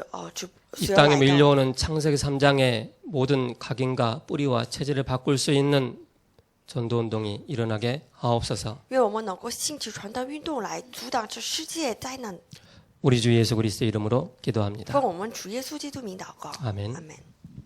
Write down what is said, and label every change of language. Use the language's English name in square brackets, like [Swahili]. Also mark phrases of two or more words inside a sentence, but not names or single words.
[Korean] 이 [Chinese] 随而 [Korean] 땅에 [Chinese] 来的。 [Korean] 밀려오는 창세기 3장의 모든 각인과 뿌리와 체질을 바꿀 수 있는 전도운동이 일어나게 하옵소서. [Chinese] 愿我们能够兴起传道运动来阻挡这世界灾难。 [Korean] 우리 주 예수 그리스도의 이름으로 기도합니다. [Chinese] 奉我们主耶稣基督名祷告， [Korean] 아멘. [Chinese] 阿门。